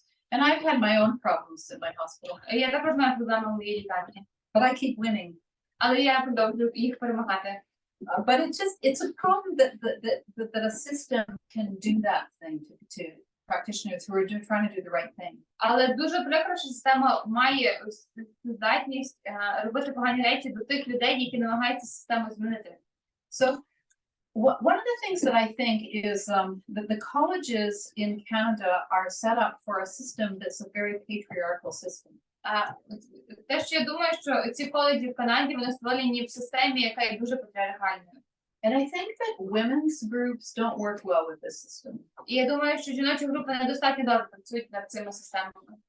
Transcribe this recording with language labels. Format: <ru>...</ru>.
<en>And I've had my own problems at my hospital,</en> <uk>Я також маю проблеми у моїй лікарні,</uk> <en>but I keep winning.</en> <uk>але я продовжую їх перемагати.</uk> <en>But it's a problem that a system can do that thing to practitioners who are trying to do the right thing.</en> <uk>Але дуже прикро, що система має здатність робити погані речі до тих людей, які намагаються систему змінити.</uk> <en>So one of the things that I think is that the colleges in Canada are set up for a system that's a very patriarchal system.</en> <uk>Те, що я думаю, що ці коледжі в Канаді, вони створені в системі, яка є дуже патріархальною.</uk> <en>And I think that women's groups don't work well with this system.</en> <uk>І я думаю, що жіночі групи недостатньо добре працюють над цими системами.</uk>